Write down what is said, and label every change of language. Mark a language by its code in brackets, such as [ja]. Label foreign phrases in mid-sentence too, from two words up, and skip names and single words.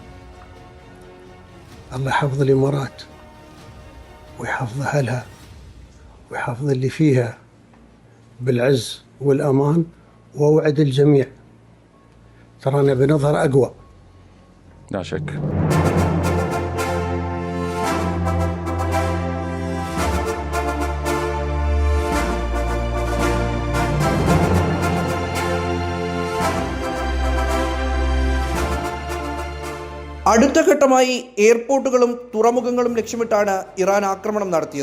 [ar] الله يحفظ الإمارات ويحفظ أهلها ويحفظ اللي فيها بالعز والأمان، وأوعد الجميع ترانا بنظهر أقوى. لا شك. [ml] അടുത്ത ഘട്ടമായി എയർപോർട്ടുകളും തുറമുഖങ്ങളും ലക്ഷ്യമിട്ടാണ് ഇറാൻ ആക്രമണം നടത്തിയത്.